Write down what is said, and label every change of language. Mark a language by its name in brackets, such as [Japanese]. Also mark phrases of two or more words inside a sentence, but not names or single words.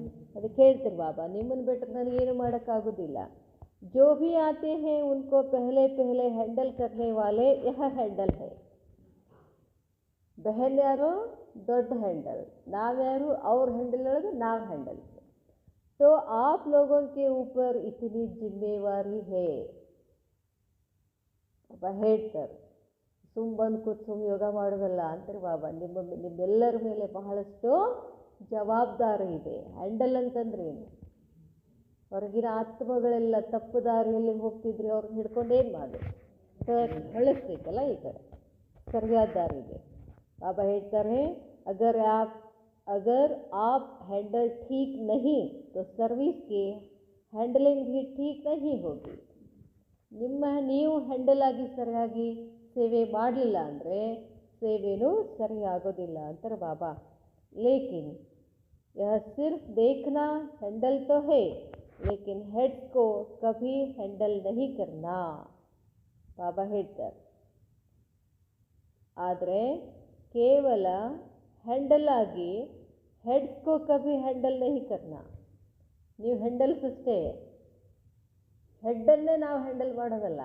[Kannada] ಅದಕ್ಕೆ ಹೇಳ್ತೀರಿ ಬಾಬಾ, ನಿಮ್ಮನ್ನು ಬಿಟ್ಟರೆ ನನಗೇನು ಮಾಡೋಕ್ಕಾಗೋದಿಲ್ಲ. [Hindi] जो भी आते हैं उनको पहले पहले हैंडल करने वाले यह हैंडल है. [Kannada] ಬಹನ್ ಯಾರು? ದೊಡ್ಡ ಹ್ಯಾಂಡಲ್. ನಾವ್ಯಾರು? ಅವ್ರ ಹ್ಯಾಂಡಲ್ ಒಳಗೆ ನಾವು ಹ್ಯಾಂಡಲ್. [Hindi] तो आप लोगों के ऊपर इतनी जिम्मेवारी है. [Kannada] ಬಾಬಾ ಹೇಳ್ತಾರೆ, ಬಂದು ಕೂತು ಯೋಗ ಮಾಡೋದಲ್ಲ ಅಂತಾರೆ ಬಾಬಾ. ನಿಮ್ಮೆಲ್ಲರ ಮೇಲೆ ಬಹಳಷ್ಟು ಜವಾಬ್ದಾರಿ ಇದೆ. ಹ್ಯಾಂಡಲ್ ಅಂತಂದ್ರೆ ಏನು? ಹೊರಗಿನ ಆತ್ಮಗಳೆಲ್ಲ ತಪ್ಪು ದಾರಿಯಲ್ಲಿ ಹೋಗ್ತಿದ್ರೆ ಅವ್ರನ್ನ ಹಿಡ್ಕೊಂಡು ಏನು ಮಾಡಿ ಹೊಳಿಸ್ಬೇಕಲ್ಲ ಈ ಕಡೆ ಸರಿಯಾದ ದಾರಿಗೆ. बाबा ಹೇಳ್ತಾರೆ, [Hindi] अगर आप हैंडल ठीक नहीं तो सर्विस की हैंडलिंग भी ठीक नहीं होगी. [Kannada] ನೀವು ಹ್ಯಾಂಡಲ್ ಆಗಿ ಸರಿಯಾಗಿ ಸೇವೆ ಮಾಡಲಿಲ್ಲ ಅಂದರೆ ಸೇವೆನೂ ಸರಿಯಾಗೋದಿಲ್ಲ ಅಂತಾರೆ ಬಾಬಾ. [Hindi] ಲೇಕಿನ್ यह सिर्फ देखना हैंडल तो है लेकिन हेड्स को कभी हैंडल नहीं करना. [Kannada] ಬಾಬಾ ಹೇಳ್ತಾರೆ, ಆದರೆ ಕೇವಲ ಹ್ಯಾಂಡಲ್ ಆಗಿ [Hindi] हेड्स को कभी हैंडल नहीं करना. [Kannada] ನೀವು ಹ್ಯಾಂಡಲ್ಸ್ ಅಷ್ಟೇ, ಹೆಡ್ಡನ್ನೇ ನಾವು ಹ್ಯಾಂಡಲ್ ಮಾಡೋದಲ್ಲ.